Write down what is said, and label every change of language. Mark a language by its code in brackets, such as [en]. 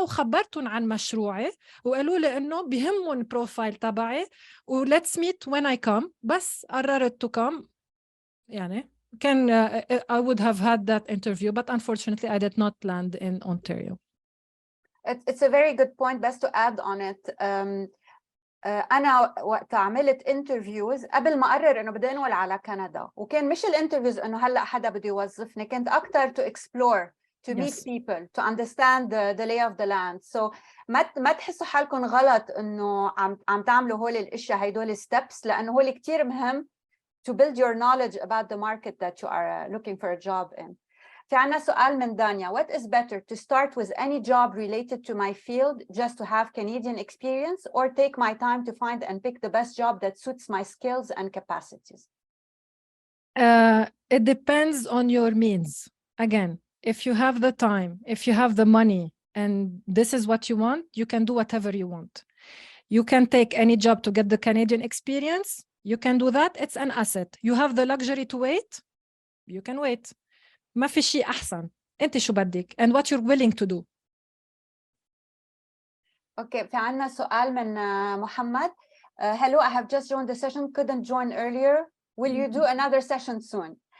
[ar] وخبرتهم عن مشروعي وقالوا لي إنه بيهمهم البروفايل تبعي و [en] let's meet when I come. [ar] بس قررت [en] to come. [ar] يعني كان [en] I would have had that interview, but unfortunately I did not land in Ontario. It's a very good point. [ar] بس [en] to add on it, [ar] أنا وقت عملت interviews قبل ما أقرر إنه بدي أنقل على كندا، وكان مش الانترفيوز إنه هلأ حدا بده يوظفني، كنت أكتر [en] to explore, to meet people, to understand the lay of the land. [ar] So ما تحسوا حالكم غلط إنه عم تعملوا هول الأشياء هيدول steps، لأنه هول كتير مهم [en] to build your knowledge about the market that you are looking for a job in. [ar] في عنا سؤال من دانيا. [en] What is better, to start with any job related to my field just to have Canadian experience, or take my time to find and pick the best job that suits my skills and capacities? It depends on your means. Again, if you have the time, if you have the money, and this is what you want, you can do whatever you want. You can take any job to get the Canadian experience. You can do that. It's an asset. You have the luxury to wait. You can wait. [ar] ما في شيء أحسن. أنت شو بدك [en] and what you're willing to do. [ar] Okay, في عنا سؤال من محمد. [en] Hello, I have just joined the session, couldn't join earlier. Will you do another session soon?